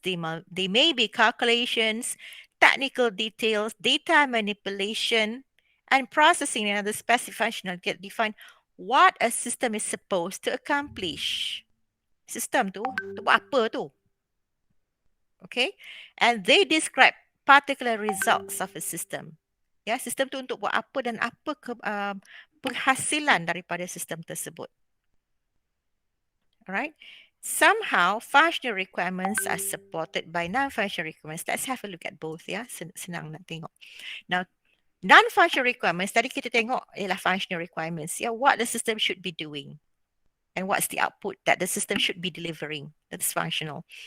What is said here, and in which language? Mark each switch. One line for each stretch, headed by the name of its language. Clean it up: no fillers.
English: They may be calculations, technical details, data manipulation, and processing and other specific functional get define what a system is supposed to accomplish.
Malay: System tu buat apa tu?
English: Okay, and they describe particular results of a system.
Malay: Ya, sistem tu untuk buat apa dan apa penghasilan daripada sistem tersebut.
English: Alright. Somehow, functional requirements are supported by non-functional requirements. Let's have a look at both, ya.
Malay: Senang nak tengok.
English: Now, non-functional requirements,
Malay: tadi kita tengok ialah
English: functional requirements. Ya, what the system should be doing. And what's the output that the system should be delivering. That's functional.